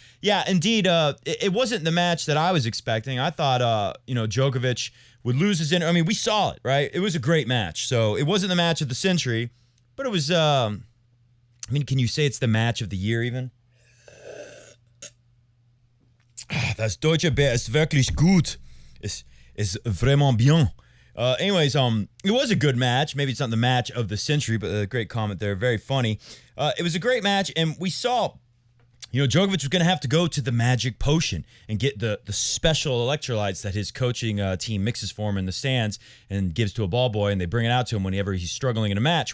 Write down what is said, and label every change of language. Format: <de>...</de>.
<en>Yeah, indeed, it wasn't the match that I was expecting. I thought, Djokovic would lose his... I mean, we saw it, right? It was a great match. So it wasn't the match of the century, but it was... can you say it's the match of the year even?</en> <de>Das deutsche Bär ist wirklich gut.</de> <fr>Ist vraiment bien.</fr> <en>Anyways, it was a good match. Maybe it's not the match of the century, but a great comment there. Very funny. It was a great match, and we saw... Djokovic was going to have to go to the magic potion and get the special electrolytes that his coaching team mixes for him in the stands and gives to a ball boy, and they bring it out to him whenever he's struggling in a match.</en>